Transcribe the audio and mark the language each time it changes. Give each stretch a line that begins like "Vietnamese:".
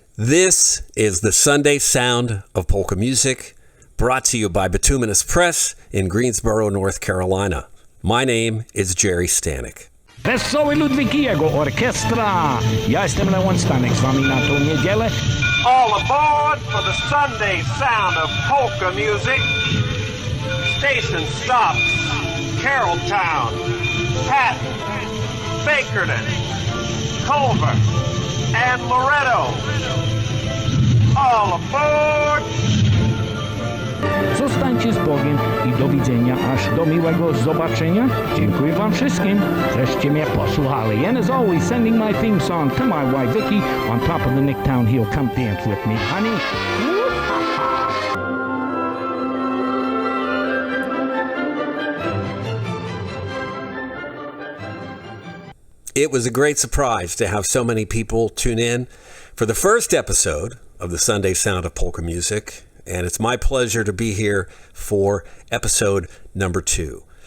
English: This is the Sunday Sound of Polka Music, brought to you by Bituminous Press in Greensboro, North Carolina. My name is Gerry Stanek.
Polish: Wesoły Ludwikiego Orkiestra! Ja jestem Gerry Stanek z wami na tą niedzielę.
English: All aboard for the Sunday Sound of Polka Music. Station stops Carrolltown, Patton, Bakerton, Culver, and Loretto. All aboard!
Polish: Zostańcie z Bogiem i do widzenia, aż do miłego zobaczenia. Dziękuję wam wszystkim, żeście mnie posłuchali.
English: And as always, sending my theme song to my wife Vicky on top of the Nicktown Hill. Come dance with me, honey. It was a great surprise to have so many people tune in for the first episode of the Sunday Sound of Polka Music, and it's my pleasure to be here for episode number 2.